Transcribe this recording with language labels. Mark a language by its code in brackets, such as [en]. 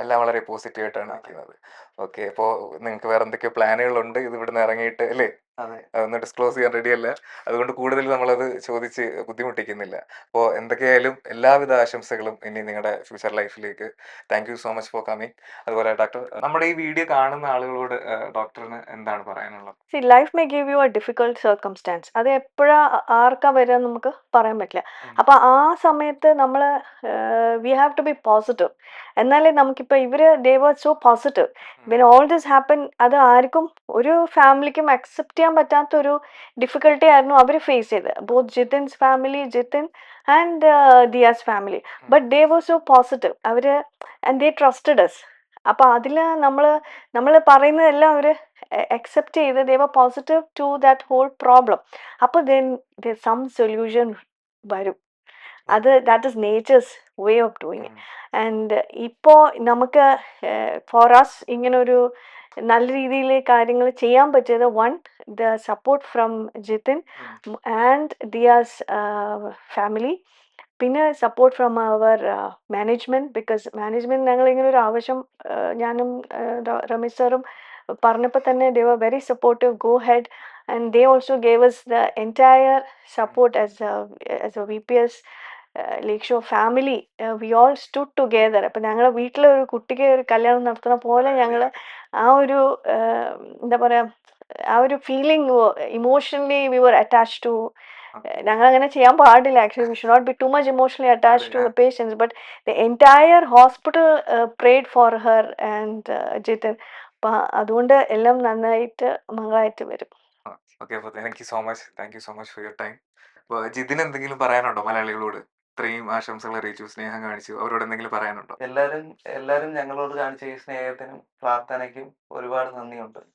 [ml] എല്ലാം വളരെ പോസിറ്റീവ് ആയിട്ടാണ് നിൽക്കുന്നത്. ഓക്കെ, അപ്പോൾ നിങ്ങൾക്ക് വേറെ എന്തൊക്കെയോ പ്ലാനുകളുണ്ട് ഇത് ഇവിടുന്ന് ഇറങ്ങിയിട്ട് അല്ലേ? അതെ. അതൊന്നും ഡിസ്ക്ലോസ് ചെയ്യാൻ റെഡിയല്ല. അതുകൊണ്ട് കൂടുതൽ നമ്മളത് ചോദിച്ച് ബുദ്ധിമുട്ടിക്കുന്നില്ല. അപ്പോൾ എന്തൊക്കെയായാലും എല്ലാവിധ ആശംസകളും ഇനി നിങ്ങളുടെ ഫ്യൂച്ചർ ലൈഫിലേക്ക്. [en] Thank you so much for coming. [ml] അതുപോലെ ഡോക്ടർ, നമ്മുടെ ഈ വീഡിയോ കാണുന്ന ആളുകളോട് ഡോക്ടറിന് എന്താണ് പറയാനുള്ളത്? [en] See, life may give you a difficult circumstance. [ml] അത് എപ്പോഴാ ആർക്കാ വരിക നമുക്ക് പറയാൻ പറ്റില്ല. അപ്പൊ ആ സമയത്ത് നമ്മൾ [en] We have to be positive. [ml] എന്നാലേ നമുക്കിപ്പോൾ [en] they were so positive when all this happened. [ml] അത് ആർക്കും, ഒരു ഫാമിലിക്കും അക്സെപ്റ്റ് ചെയ്യാൻ പറ്റാത്തൊരു ഡിഫിക്കൽട്ടി ആയിരുന്നു അവർ ഫേസ് ചെയ്തത്. [en] Both Jitin's family, Jitin and Diya's family. But they were so positive. and they trusted us. [ml] അപ്പൊ അതിൽ നമ്മൾ പറയുന്നതെല്ലാം അവർ [en] accept ചെയ്ത് they were positive to that whole problem. അപ്പോൾ then there's some solution വരും. that is nature's way of doing it. And ഇപ്പോൾ നമുക്ക് for us [ml] ഇങ്ങനെ ഒരു നല്ല രീതിയിൽ കാര്യങ്ങൾ ചെയ്യാൻ പറ്റിയത്, [en] one, the support from Jitin and Diya's family. പിന്നെ support from അവർ management. Because management [ml] ഞങ്ങൾ ഇങ്ങനെ ഒരു ആവശ്യം ഞാനും രമേശ് സാറും പറഞ്ഞപ്പോൾ തന്നെ [en] they were very supportive, go ahead, and they also gave us the entire support as a VPS Lakeshore family. We all stood together. [ml] അപ്പം ഞങ്ങളുടെ വീട്ടിലെ ഒരു കുട്ടിക്ക് ഒരു കല്യാണം നടത്തുന്ന പോലെ ഞങ്ങൾ ആ ഒരു എന്താ പറയുക, ആ ഒരു feeling emotionally [en] we were attached to. [ml] ഞങ്ങൾ അങ്ങനെ ചെയ്യാൻ പാടില്ല. [en] Actually we should not be too much emotionally attached to the patients, but the entire hospital prayed for her and Jitin. [ml] അപ്പം അതുകൊണ്ട് എല്ലാം നന്നായിട്ട് മംഗളമായിട്ട് വരും. ഓക്കെ, അപ്പോൾ [en] Thank you so much for your time. [ml] അപ്പോൾ ജിതിന് എന്തെങ്കിലും പറയാനുണ്ടോ മലയാളികളോട്? ഇത്രയും ആശംസകൾ അറിയിച്ചു, സ്നേഹം കാണിച്ചു, അവരോട് എന്തെങ്കിലും പറയാനുണ്ടോ? എല്ലാവരും ഞങ്ങളോട് കാണിച്ച ഈ സ്നേഹത്തിനും പ്രാർത്ഥനയ്ക്കും ഒരുപാട് നന്ദിയുണ്ട്.